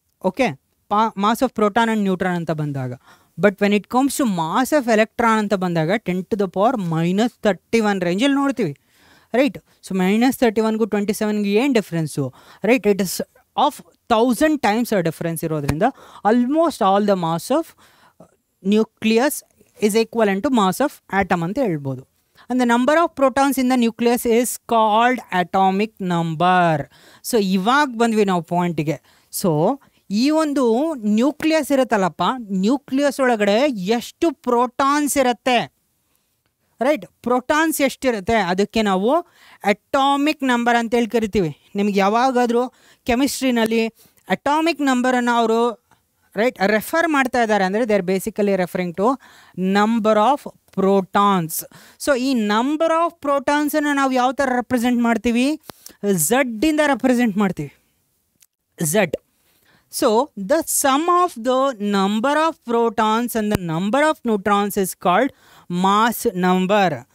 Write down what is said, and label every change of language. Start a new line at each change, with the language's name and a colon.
English: okay, mass of proton and neutron
Kannada: ಅಂತ ಬಂದಾಗ.
English: but when it comes to mass of electron ಅಂತ ಬಂದಾಗ 10⁻31
Kannada: ರೇಂಜಲ್ಲಿ ನೋಡ್ತೀವಿ,
English: Right. So -31ಗೂ 27ಗೂ ಏನು difference, right. It is of 1000 times difference
Kannada: ಇರೋದ್ರಿಂದ
English: almost all the mass of nucleus is equivalent to mass of atom
Kannada: ಅಂತ ಹೇಳ್ಬೋದು.
English: and the number of protons in the nucleus is called atomic number.
Kannada: So ಇವಾಗ ಬಂದ್ವಿ ನಾವು ಪಾಯಿಂಟಿಗೆ. So ಈ ಒಂದು nucleus ಇರುತ್ತಲ್ಲಪ್ಪ, nucleus ಒಳಗಡೆ ಎಷ್ಟು ಪ್ರೋಟಾನ್ಸ್ ಇರುತ್ತೆ, ರೈಟ್, ಪ್ರೋಟಾನ್ಸ್ ಎಷ್ಟಿರುತ್ತೆ ಅದಕ್ಕೆ ನಾವು ಅಟಾಮಿಕ್ ನಂಬರ್ ಅಂತೇಳಿ ಕರಿತೀವಿ. ನಿಮ್ಗೆ ಯಾವಾಗಾದರೂ ಕೆಮಿಸ್ಟ್ರಿನಲ್ಲಿ ಅಟಾಮಿಕ್ ನಂಬರನ್ನು ಅವರು ರೈಟ್ ರೆಫರ್ ಮಾಡ್ತಾ ಇದ್ದಾರೆ ಅಂದರೆ
English: They are basically referring to number of protons.
Kannada: So ಈ ನಂಬರ್ ಆಫ್ ಪ್ರೋಟಾನ್ಸನ್ನು ನಾವು ಯಾವ ಥರ ರೆಪ್ರೆಸೆಂಟ್ ಮಾಡ್ತೀವಿ, ಝಡ್ಡಿಂದ ರೆಪ್ರೆಸೆಂಟ್ ಮಾಡ್ತೀವಿ, Z.
English: So the sum of the number of protons and the number of neutrons is called mass number.